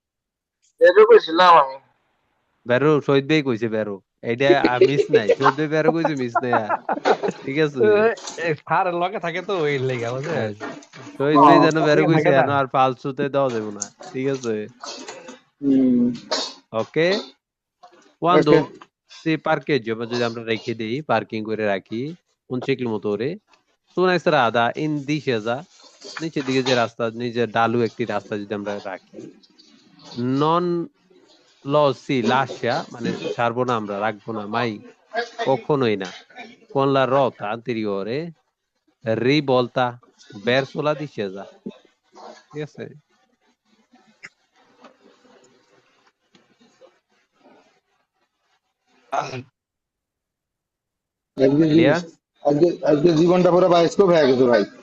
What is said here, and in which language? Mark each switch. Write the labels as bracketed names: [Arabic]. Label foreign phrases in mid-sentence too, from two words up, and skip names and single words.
[Bangla] বেরো, শহীদ ভাই কইছে বেরো, এটা মিস নাই, শহীদ ভাই বেরো কইছে, মিস নাই আর। ঠিক আছে? স্যারের লগে থাকে তো ওই লেগে বুঝছেন। হ্যাঁ, শহীদ ভাই যেন বেরো লগে কইছে, থাকে না। এখন আর ফালসুতে দেওয়া যাবে না, ঠিক আছে? হুম, ওকে, [Italian] quando [Bangla] ওকে। [Italian] si parcheggio, [Bangla] যদি আমরা রেখে দিই, পার্কিং করে রাখি [Italian] un ciclomotore su una strada in discesa, [Bangla] নিচের দিকে যে রাস্তা, নিচে ঢালু একটি রাস্তা যদি আমরা রাখি, [Italian] non lo si lascia [Bangla] মানে ছাড়বো না, আমরা রাখবো না, mai, কখনোই না, [Italian] con la ruota anteriore rivolta verso la discesa, [Bangla] ঠিক আছে? আজকে ক্লিয়ার? আজকে জীবনটা পুরো বায়োস্কোপ হয়ে গেছে ভাই।